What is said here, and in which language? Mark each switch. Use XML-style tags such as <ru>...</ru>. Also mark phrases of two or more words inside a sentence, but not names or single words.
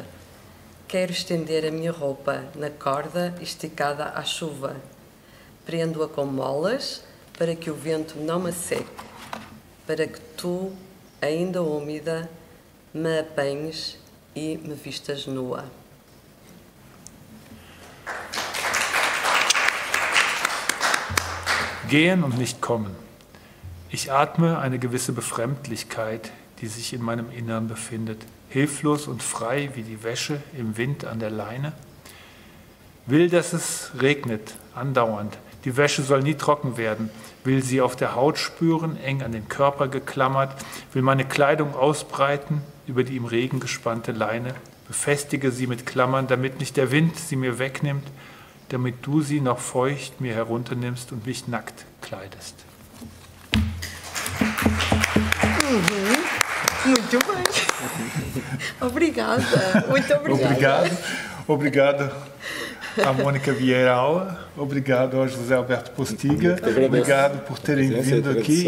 <pt>Quero estender a minha roupa na corda esticada à chuva. Prendo-a com molas para que o vento não me seque, para que tu, ainda úmida, me apanhes e me vistas nua.</pt> <de>Gehen und nicht kommen. Ich atme eine gewisse Befremdlichkeit, die sich in meinem Innern befindet. hilflos und frei wie die Wäsche im Wind an der Leine. Will, dass es regnet, andauernd. Die Wäsche soll nie trocken werden. Will sie auf der Haut spüren, eng an den Körper geklammert. Will meine Kleidung ausbreiten über die im Regen gespannte Leine. Befestige sie mit Klammern, damit nicht der Wind sie mir wegnimmt, damit du sie noch feucht mir herunternimmst und mich nackt kleidest.</de> <pt>Muito bem. Obrigada. Muito obrigada. Obrigado a Mônica Vieira Aula. Obrigado ao José Alberto Postiga. Obrigado por terem vindo aqui.</pt>